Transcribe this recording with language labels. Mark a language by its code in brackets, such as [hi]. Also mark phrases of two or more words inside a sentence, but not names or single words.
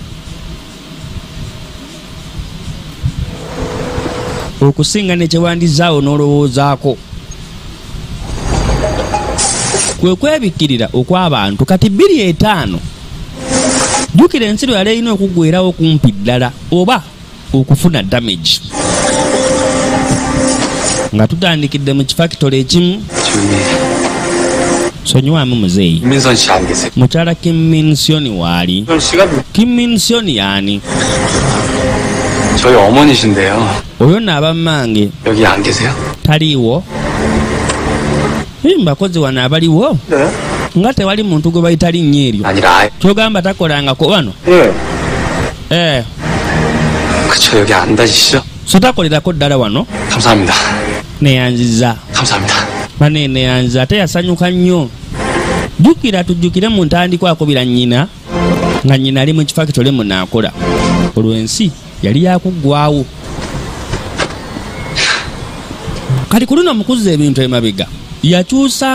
[lg] okusinga nekyewandizaawo n'olowoozaako kwe kwebikkirira okw'abantu kati 2.5 jjukira ensi lwe yali erina okuggwerawo kumpi ddala oba okufuna damage nga tutandikidde mu kifakitole ekimu. sonyiwamu muzeeyi [ko] 김민선 씨 안 계세요? [lg] mukyala Kimminsioni waali. [ko] 씨가 [lg] Kimminsioni yaani? [ko] 저희 어머니신데요. [lg] oyo nno abammange [ko] 여기 안 계세요? [lg] taliiwo. mbakozi wano abaliwo nga tewali muntu gwe bayita linnya eryo [ko] 아니라 [lg] kyogamba takolangako wano. [ko] 그쵸 여기 안 다니시죠? [lg] so takolerako ddala wano. [ko] 감사합니다. [lg] neyanziza [ko] 감사합니다. [lg] bane neyanziza ate yasanyuka nnyo. jjukira tujjukire mu ntandikwa akubira nnyina nga nnyina ali mu kifakitole munaakola olwo ensi yali yakuggwawo. kati ku luno mukuzza ebintu emabega yakyusaamu.